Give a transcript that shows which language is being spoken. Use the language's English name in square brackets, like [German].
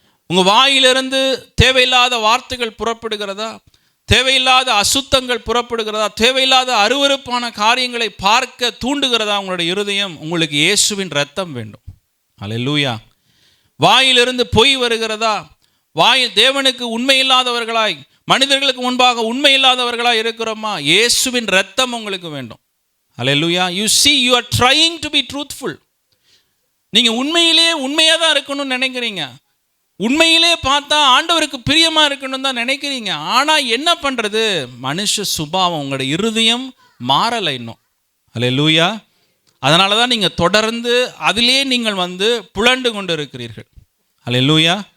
[Tamil] உங்கள் வாயிலிருந்து தேவையில்லாத வார்த்தைகள் புறப்படுகிறதா, தேவையில்லாத அசுத்தங்கள் புறப்படுகிறதா, தேவையில்லாத அருவருப்பான காரியங்களை பார்க்க தூண்டுகிறதா உங்களுடைய இருதயம், உங்களுக்கு இயேசுவின் ரத்தம் வேண்டும். அல்லேலூயா. வாயிலிருந்து பொய் வருகிறதா, வாயில் தேவனுக்கு உண்மையில்லாதவர்களாய் மனிதர்களுக்கு முன்பாக உண்மை இல்லாதவர்களாக இருக்கிறோமா, இயேசுவின் ரத்தம் உங்களுக்கு வேண்டும். ஹல்லேலூயா. [English] You see you are trying to be truthful. [Tamil] நீங்கள் உண்மையிலே உண்மையாக தான் இருக்கணும்னு நினைக்கிறீங்க, உண்மையிலே பார்த்தா ஆண்டவருக்கு பிரியமாக இருக்கணும் தான் நினைக்கிறீங்க. ஆனால் என்ன பண்ணுறது, மனுஷ சுபாவம், உங்களோட இருதயம் மாறலை இன்னும். ஹல்லேலூயா. அதனால தான் நீங்கள் தொடர்ந்து அதிலே நீங்கள் புலண்டு கொண்டு இருக்கிறீர்கள். ஹல்லேலூயா.